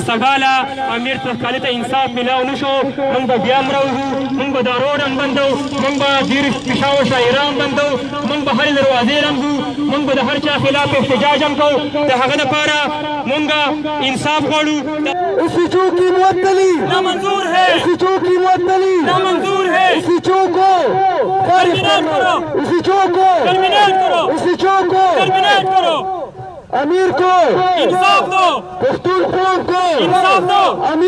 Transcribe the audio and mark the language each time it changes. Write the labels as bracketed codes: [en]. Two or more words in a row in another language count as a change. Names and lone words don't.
[ps] که سباله امیر تکالي ته انصاف میلاو نه شو موږ به بیا مروځو موږ به دا روډ هم بندو موږ به ډېر پېښور شاعره هم بندو موږ به هرې دروازې رمځو موږ به د هر چا خلاف احتجاج هم کوو د هغه دپاره موږ انصاف غواړو [ur] ایسیچو کی معطلی نامنظور ہے ایسیچو کی معطلی نامنظور ہے ایسیچو کو ٹرمینیٹ کرو ایسیچو کو ٹرمینیٹ کرو ایسیچو کو ٹرمینیٹ کرو امیر کو انصاف دو پښتون قوم کو انصاف دو امیر